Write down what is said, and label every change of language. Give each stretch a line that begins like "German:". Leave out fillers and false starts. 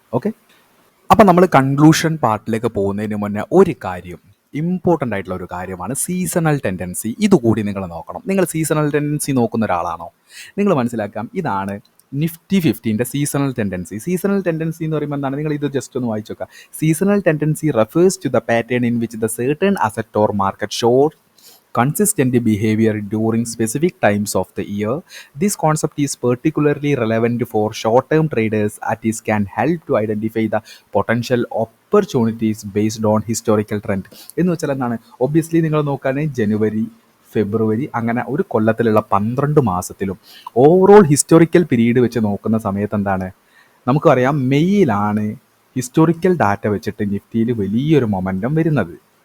Malayalam: Okay, അപ്പം നമ്മൾ conclusion പാർട്ടിലേക്ക് പോകുന്നതിന് മുന്നേ ഒരു കാര്യം, ഇമ്പോർട്ടൻ്റ് ആയിട്ടുള്ള ഒരു കാര്യമാണ് സീസണൽ ടെൻഡൻസി. ഇതുകൂടി നിങ്ങൾ നോക്കണം. നിങ്ങൾ സീസണൽ ടെൻഡൻസി നോക്കുന്ന ഒരാളാണോ? നിങ്ങൾ മനസ്സിലാക്കാം, ഇതാണ് Nifty 50ൻ്റെ seasonal tendency. Seasonal tendency എന്ന് പറയുമ്പോൾ എന്താണ്, നിങ്ങൾ ഇത് ജസ്റ്റ് ഒന്ന് വായിച്ചു നോക്കുക.
English: Seasonal tendency refers to the pattern in which the certain asset or market shows consistent behavior during specific times of the year. This concept is particularly relevant for short-term traders as it can help to identify the potential opportunities based on historical trend.
Malayalam: എന്ന് വെച്ചാൽ എന്താണ്, obviously നിങ്ങൾ നോക്കുകയാണെങ്കിൽ ജനുവരി, ഫെബ്രുവരി, അങ്ങനെ ഒരു കൊല്ലത്തിലുള്ള 12 മാസത്തിലും overall historical period വെച്ച് നോക്കുന്ന സമയത്ത് എന്താണ്, നമുക്കറിയാം മെയ്യിലാണ് ഹിസ്റ്റോറിക്കൽ ഡാറ്റ വെച്ചിട്ട് നിഫ്റ്റിയിൽ വലിയൊരു മൊമെൻറ്റം വരുന്നത്.